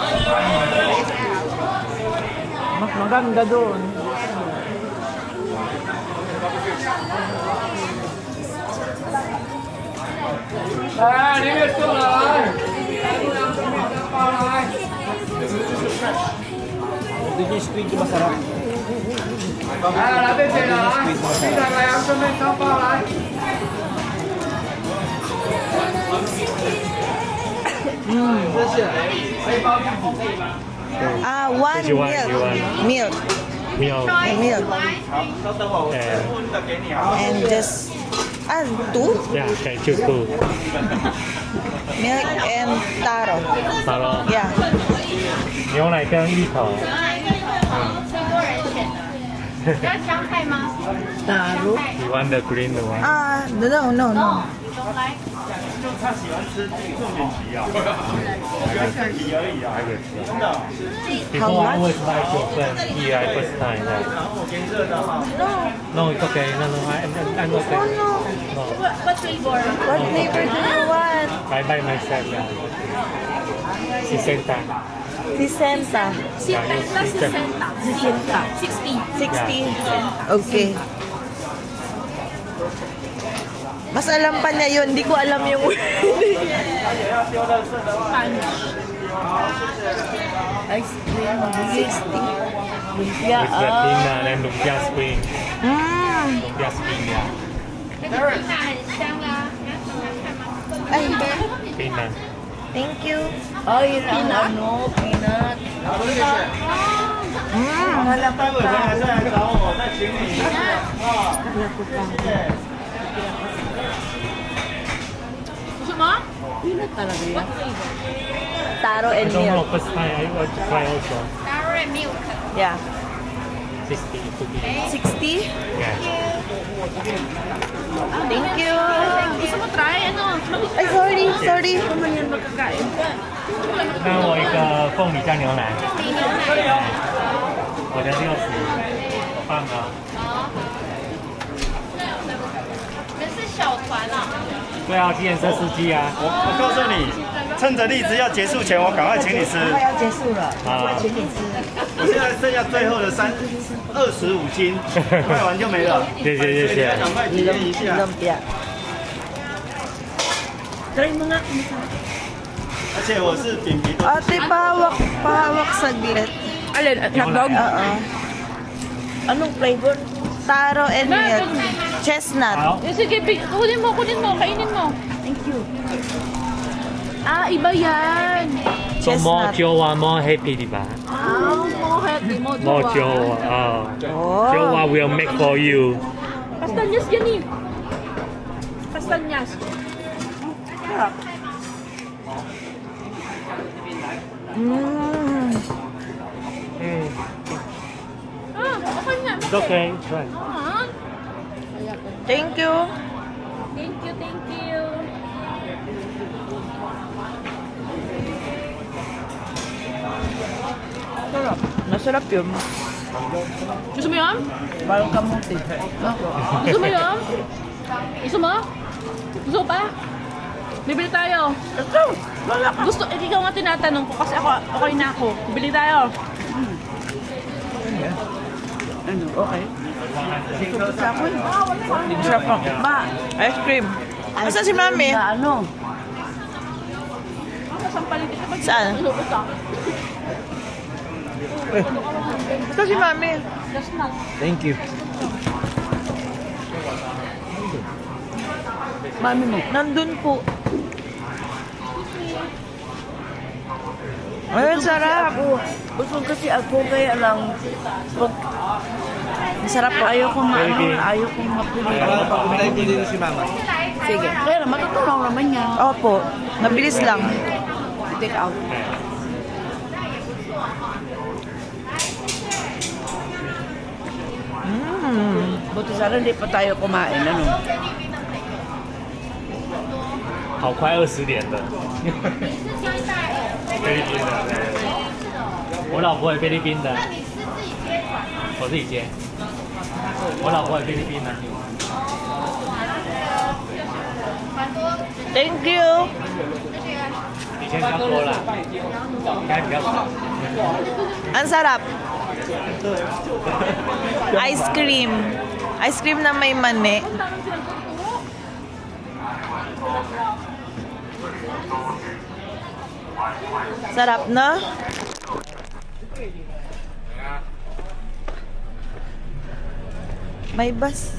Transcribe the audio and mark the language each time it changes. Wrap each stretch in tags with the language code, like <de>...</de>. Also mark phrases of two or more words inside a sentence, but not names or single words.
<tl>Mas maganda doon. Ito yung squid yung masarap.</tl> <en>One you want? milk. You want? Milk. Milk Milk. And just... two? yeah, can choose two. Milk and taro. Taro. Yeah.</en> <zh>牛奶跟芋头。</zh> <en>Taro. You want the green one? No. Before I was like your friend here, I first time. Right? No, it's okay. No, I'm okay. No, What flavor do you want? I buy myself. Yeah. 60. 60. Yeah, it's 60.</en> <tl>Okay. Mas alam pa niya yun. Hindi ko alam yung word.</tl> <en>Ice cream.</en> <tl>60. Lumpia.</tl> <en>with the peanut and lumpia spring. Lumpia spring, yeah.</en> <tl>Ay,</tl> <en>Peanut. thank you.</en> <tl>Oh, yun ang ano,</tl> <en>peanut.</en> <zh>待会回来再来找我，再请你。</zh> <tl>Gusto mo? Peanut talaga yan.</tl> <en>Taro I and don't know, milk. first time I want to try also. Taro and milk. Yeah. 60 to be. 60? Yeah. Thank you.</en> <tl>Gusto mo try? Ano?</tl> <en>Ay, sorry.</en> <zh>那我一个凤梨加牛奶。我的60，我放的。这是小团啊。对啊，计程车司机啊。我告诉你，趁着荔枝要结束前，我赶快请你吃。快要结束了，啊，请你吃。我现在剩下最后的25斤，卖完就没了。谢谢谢谢。赶快体验一下。</zh> <tl>Lumpia. Try mo nga.</tl> <zh>而且我是饼皮都</zh> <tl>Ate, pahawak saglit. Alin? Hotdog? Oo. Anong flavor?</tl> <en>Taro and milk. Chestnut.</en> <zh>好，</zh> <tl>Sige, kunin mo, kainin mo.</tl> <en>Thank you.</en> <tl>Ah, iba yan. 做 more 酒啊 ，more happy 的吧 Ah, mo healthy mo. ？more 酒啊，酒啊 will make for you。 Pastanyas yan eh. Pastanyas. Mm. Ah, okay nga.</tl> <en>It's okay, try. Ah, Thank you. thank you, thank you.</en> <tl>Masarap yun. Gusto mo yan? Parang kamuti. Gusto mo yan? Gusto mo? Gusto mo pa? Bibili tayo. Gusto, ikaw nga tinatanong ko kasi ako, okay na ako. Bibili tayo. Ano, okay. Sarap po. Ma,</tl> <en>Ice cream.</en> <tl>Asan si Mami? na ano? Saan? Asan si Mami?</tl> <en>Thank you.</en> <tl>Mami mo. Nandun po. Ayun, sarap. Busog kasi ako kaya lang pag Masarap po. ayaw kong makulit. dito si Mama. Sige. Kaya lang, matutunaw naman yan. Opo. Mabilis lang.</tl> <en>Take out.</en> <tl>Buti sana hindi pa tayo kumain, ano?</tl> <zh>好快20点的。菲律宾的，我老婆也菲律宾的，我自己煎。我老婆也菲律宾的。</zh> <en>Thank you.</en> <zh>以前比较多了，应该比较少。</zh> <tl>Ang sarap.</tl> <en>Ice cream. Ice cream</en> <tl>na may mani. Sarap na. May bus.</tl>